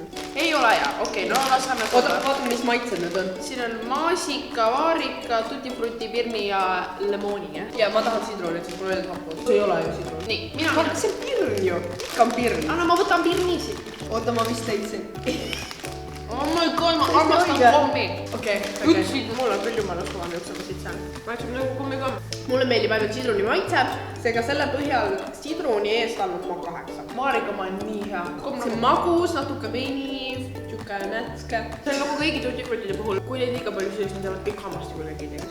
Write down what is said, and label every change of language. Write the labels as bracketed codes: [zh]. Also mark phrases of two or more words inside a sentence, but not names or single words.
[et] Ei ole hea, okei, no laseme Oota, vaatame, mis maitsed need on. Siin on maasika, vaarika, tutti frutti, pirni ja lemooni, jah? Ja ma tahan sidrunit, siis mulle meeldib happu. See ei ole ju sidrun. Nii, mina. See on pirn ju. Ikka on pirn. Anna, ma võtan pirnisid. Oota, ma vist leidsin. [en] Oh my god, [et] ma armastan kommi. Okei. Mul on küll jumala suva nüüd sama siit saan. Maitseb nagu kommikomm. Mulle meeldib ainult sidruni maitse, seega selle põhjal sidruni eest andnud ma 8. Maarikamaa on nii hea. See on magus, natuke veiniv, siuke nätske. See on nagu kõigi tutifrutide puhul, kui neid liiga palju süües, nad jäävad kõik hammasti kuidagi tehes.